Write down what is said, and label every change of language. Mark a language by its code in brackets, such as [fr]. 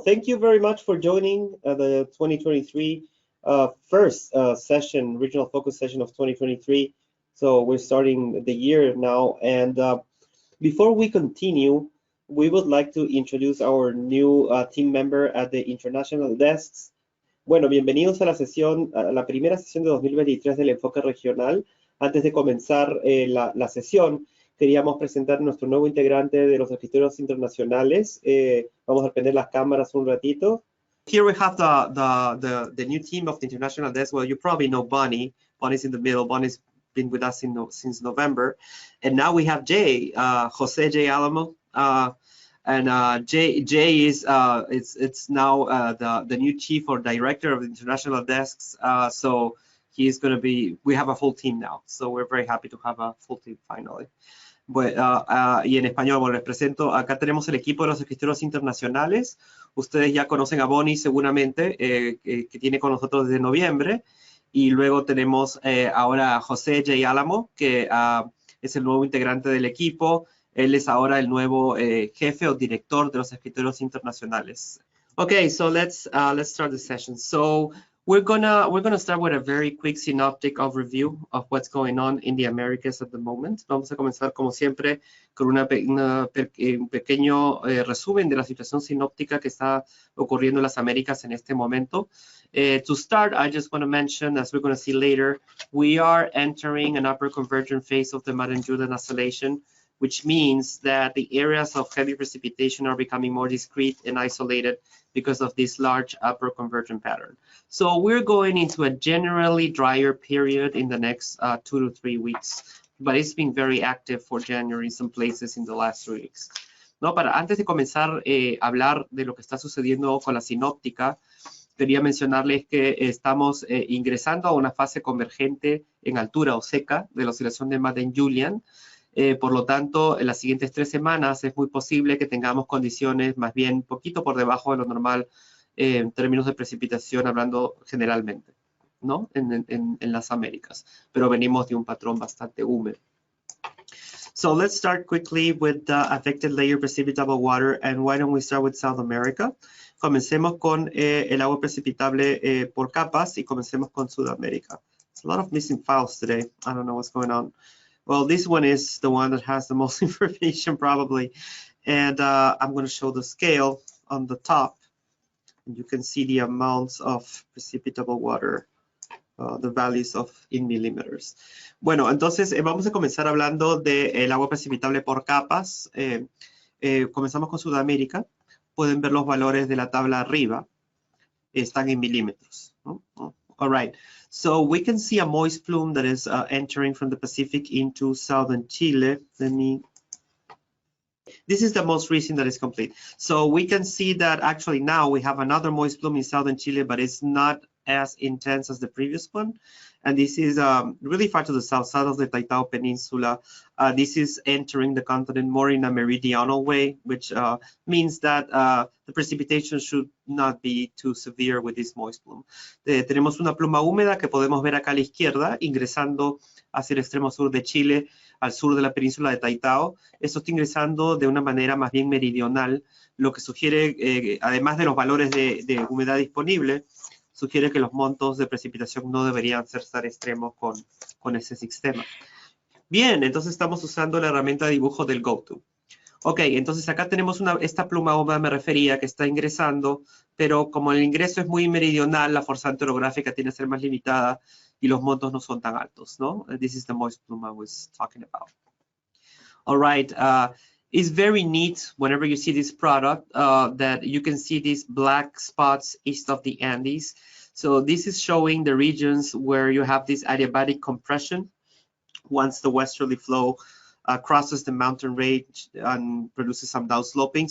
[en] thank you very much for joining the 2023 first session, regional focus session of 2023. So we're starting the year now, and before we continue, we would like to introduce our new team member at the international desks. [es] Bueno, bienvenidos a la sesión, a la primera sesión de 2023 del enfoque regional. Antes de comenzar la sesión, queríamos presentar nuestro nuevo integrante de los escritorios internacionales. Vamos a prender las cámaras un ratito. [en] Here we have the new team of the international desk. Well, you probably know Bonnie. Bonnie's in the middle. Bonnie's been with us since November. And now we have Jay, Jose J. Alamo. Jay is it's now the new chief or director of the international desks. So he's going to be, we have a full team now. So we're very happy to have a full team finally. [es] Bueno, y en español, bueno, les presento, acá tenemos el equipo de los escritorios internacionales. Ustedes ya conocen a Bonnie seguramente, que tiene con nosotros desde noviembre. Y luego tenemos ahora a José J. Álamo, que es el nuevo integrante del equipo. Él es ahora el nuevo jefe o director de los escritorios internacionales. [en] Okay, so let's start the session. So we're gonna start with a very quick synoptic overview of what's going on in the Americas at the moment. [es] Vamos a comenzar como siempre con un pequeño resumen de la situación sinóptica que está ocurriendo en las Américas en este momento. [en] To start, I just want to mention, as we're going to see later, we are entering an upper convergent phase of the Madden-Julian oscillation, which means that the areas of heavy precipitation are becoming more discrete and isolated because of this large upper convergent pattern. So we're going into a generally drier period in the next 2 to 3 weeks, but it's been very active for January in some places in the last 3 weeks. [es] No, antes de comenzar a hablar de lo que está sucediendo con la sinóptica, quería mencionarles que estamos ingresando a una fase convergente en altura o seca de la oscilación de Madden-Julian. Por lo tanto, en las siguientes 3 semanas es muy posible que tengamos condiciones más bien un poquito por debajo de lo normal en términos de precipitación, hablando generalmente, ¿no? En las Américas. Pero venimos de un patrón bastante húmedo. [en] So let's start quickly with the affected layer precipitable water, and why don't we start with South America? [es] Comencemos con el agua precipitable por capas y comencemos con Sudamérica. [en] There's a lot of missing files today. I don't know what's going on. Well, this one is the one that has the most information probably. And I'm going to show the scale on the top. And you can see the amounts of precipitable water, the values of in millimeters. [es] Bueno, entonces vamos a comenzar hablando del agua precipitable por capas. Comenzamos con Sudamérica. Pueden ver los valores de la tabla arriba. Están en milímetros, ¿no? [en] All right. So we can see a moist plume that is entering from the Pacific into southern Chile. This is the most recent that is complete. So we can see that actually now we have another moist plume in southern Chile, but it's not as intense as the previous one. And this is really far to the south of the Taitao Peninsula. This is entering the continent more in a meridional way, which means that the precipitation should not be too severe with this moist plume. [es] Tenemos una pluma húmeda que podemos ver acá a la izquierda, ingresando hacia el extremo sur de Chile, al sur de la península de Taitao. Esto está ingresando de una manera más bien meridional, lo que sugiere, además de los valores de humedad disponible, sugiere que los montos de precipitación no deberían ser tan extremos con ese sistema. Bien, entonces estamos usando la herramienta de dibujo del GoTo. Ok, entonces acá tenemos esta pluma húmeda, me refería, que está ingresando, pero como el ingreso es muy meridional, la fuerza anterográfica tiene que ser más limitada y los montos no son tan altos, ¿no? [en] This is the moist plume I was talking about. All right. It's very neat whenever you see this product that you can see these black spots east of the Andes. So this is showing the regions where you have this adiabatic compression once the westerly flow crosses the mountain range and produces some downsloping.